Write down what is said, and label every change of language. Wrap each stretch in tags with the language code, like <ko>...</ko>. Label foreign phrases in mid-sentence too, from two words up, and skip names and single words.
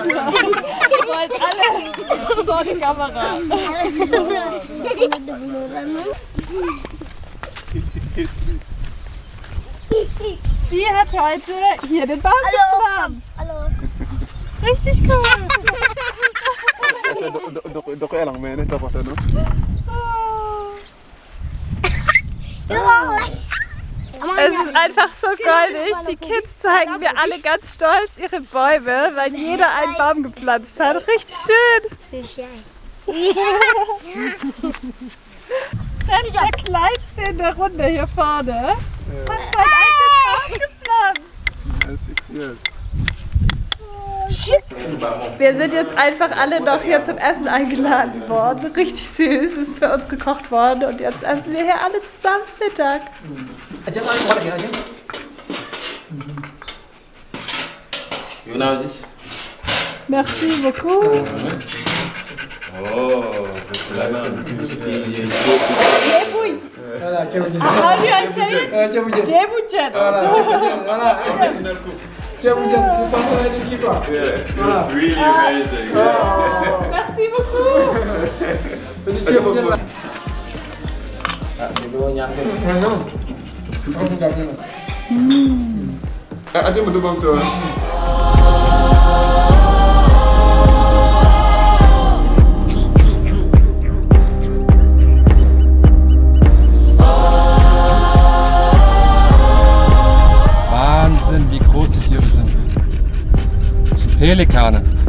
<de>Ihr wollt alle vor die Kamera. Sie hat heute hier den Baum gepflanzt. Hallo. Richtig cool.</de> <nl>Doch elang mee, dat wordt het nog.</nl> <de>Es ist einfach so goldig. Die Kids zeigen mir alle ganz stolz ihre Bäume, weil jeder einen Baum gepflanzt hat. Richtig schön. Selbst der Kleinste in der Runde hier vorne hat seinen eigenen Baum gepflanzt.</de> <en>6 years.</en> <de>Wir sind jetzt einfach alle noch hier zum Essen eingeladen worden. Richtig süß, ist für uns gekocht worden und jetzt essen wir hier alle zusammen Mittag.</de> <fr>Merci beaucoup. Jebouy.</fr> <en>How do I say it? Jeboujen. Really amazing.</en> <fr>Merci beaucoup.</fr> <id>Ada mau dubang tu.</id> <de>Wahnsinn, wie groß die Tiere sind. Das sind Pelikane.</de>